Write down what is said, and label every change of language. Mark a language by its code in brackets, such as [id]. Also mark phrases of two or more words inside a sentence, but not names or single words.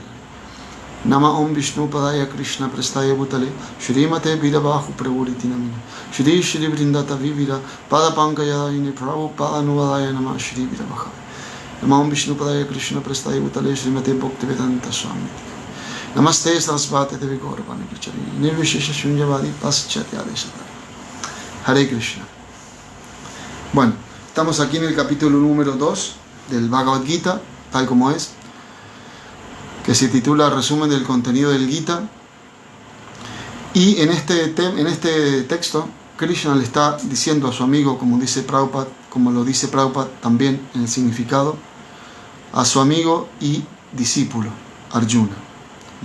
[sa] Nama Om Vishnu Padaya Krishna Prestaya Bhutale Shrimate Vidavahu Prabhuriti Namina Shri Shri Vrindata Vivira Pada Pankayayini Prabhu Pada Nuvadaya Nama Shri Vidavaha. Nama Om Vishnu Padaya Krishna Prestaya Bhutale Shrimate Bhaktivedanta Swami Namaste Sarasvati Devi Gaurapani Pichari Nirvishesha Shunyavadi Paschatya Deshatari. [es] Hare Krishna. Bueno, estamos aquí en el capítulo número 2 del Bhagavad Gita, tal como es, que se titula Resumen del contenido del Gita. Y en este texto, Krishna le está diciendo a su amigo, como lo dice Prabhupada también en el significado, a su amigo y discípulo, Arjuna, ¿no?